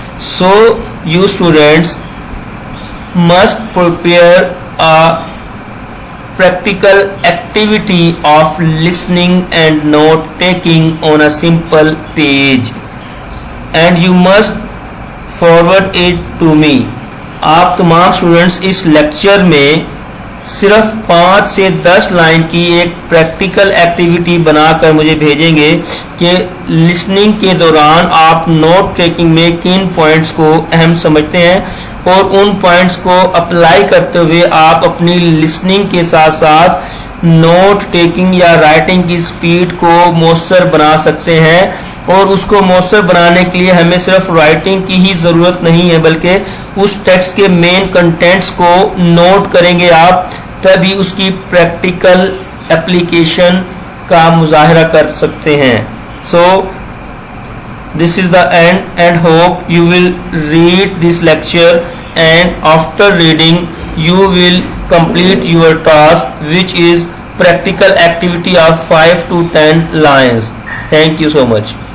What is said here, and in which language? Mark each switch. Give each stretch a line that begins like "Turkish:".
English: So you students must prepare a practical activity of listening and note taking on a simple page, and you must forward it to me.
Urdu: آپ تمام students اس lecture میں صرف 5 سے 10 line کی ایک practical activity بنا کر مجھے بھیجیں گے کہ لسننگ کے دوران آپ نوٹ ٹیکنگ میں کن پوائنٹس کو اہم سمجھتے ہیں, اور ان پوائنٹس کو اپلائی کرتے ہوئے آپ اپنی لسننگ کے ساتھ ساتھ نوٹ ٹیکنگ یا رائٹنگ کی سپیڈ کو مؤثر بنا سکتے ہیں. اور اس کو مؤثر بنانے کے لیے ہمیں صرف رائٹنگ کی ہی ضرورت نہیں ہے, بلکہ اس ٹیکسٹ کے مین کنٹینٹس کو نوٹ کریں گے آپ, تبھی اس کی پریکٹیکل اپلیکیشن کا مظاہرہ کر سکتے ہیں.
English: So this is the end, and hope you will read this lecture, and after reading you will complete your task, which is practical activity of 5 to 10 lines. Thank you so much.